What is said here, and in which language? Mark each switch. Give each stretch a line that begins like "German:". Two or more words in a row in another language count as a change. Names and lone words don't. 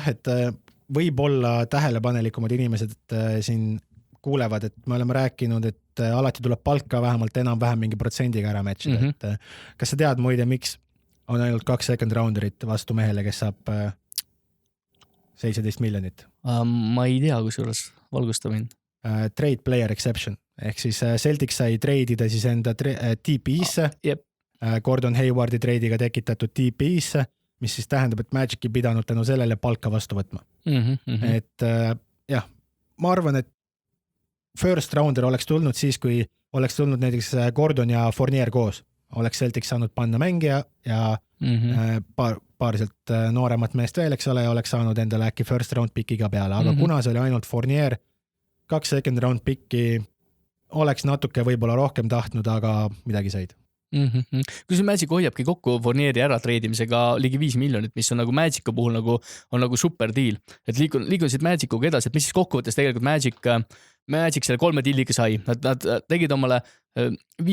Estonian: et võib olla tähelepanelikumad inimesed siin kuulevad, et me oleme rääkinud, et alati tuleb palka vähemalt enam-vähem mingi protsendiga ära matchida. Et kas sa tead muide, miks on ainult 2
English: second rounderit
Estonian: vastu mehele, kes saab 17 miljonit? Ma ei tea, kusjuures valgusta mind.
English: Trade player exception.
Estonian: Ehk siis Celtics sai treidida siis enda TP-isse. Gordon Haywardi treidiga tekitatud TP-isse, mis siis tähendab, et Magic ei pidanud tänu sellele palka vastu võtma. Et jah, ma arvan, et
English: first rounder
Estonian: oleks tulnud siis, kui oleks tulnud näiteks Gordon ja Fournier koos. Oleks Celtics saanud panna mängija ja paariselt nooremat meest veel, eks ole, ja oleks saanud endale äkki
English: first round pickiga
Estonian: peale. Aga kuna see oli ainult Fournier, 2
English: second round picki
Estonian: oleks natuke võib-olla rohkem tahtnud, aga midagi said. Kui see Magic hoiabki kokku Fournieri ära treidimisega ligi 5 miljonit, mis on nagu Magicu puhul on nagu
English: super deal,
Estonian: et liikun siit Magicuga edasi, et mis siis kokkuvõttes tegelikult Magic selle 3 dealiga sai, nad tegid omale 15...